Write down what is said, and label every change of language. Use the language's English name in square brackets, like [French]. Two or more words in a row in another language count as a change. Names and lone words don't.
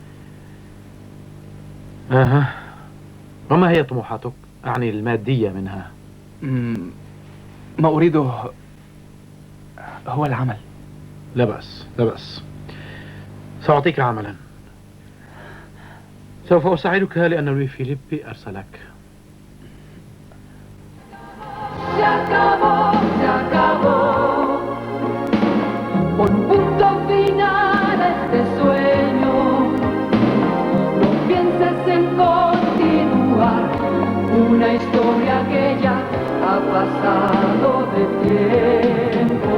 [Arabic] وما هي طموحاتك؟ أعني المادية منها. ما أريده هو العمل. لا بأس، لا بأس، سأعطيك عملا. سوف أساعدك لأن لوي فيليبي أرسلك. [Spanish] Se acabó, se acabó. Pon punto final a este sueño. No pienses en continuar una historia que ya ha pasado de tiempo.